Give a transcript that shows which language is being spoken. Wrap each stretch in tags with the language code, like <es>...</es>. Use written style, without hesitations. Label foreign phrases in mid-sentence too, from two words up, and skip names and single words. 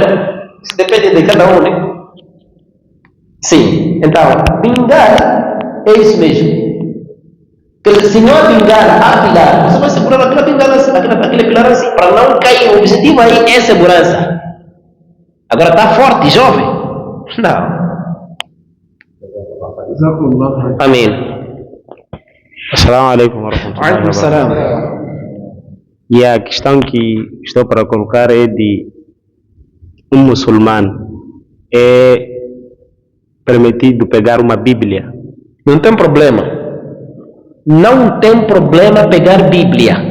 <pt>Isso depende de cada um, né? Sim, então, bengala é isso mesmo. Porque se não há bengala, há pilar, você vai segurar aquela bengala assim, aquele pilar assim, para não cair. O objetivo aí é segurança. Agora está forte, jovem? Não. Amém.</pt> <ar>السلام عليكم ورحمة الله وبركاته.</ar> <pt>E a questão que estou para colocar é de um muçulmano é permitido pegar uma Bíblia? Não tem problema. Não tem problema pegar Bíblia.</pt>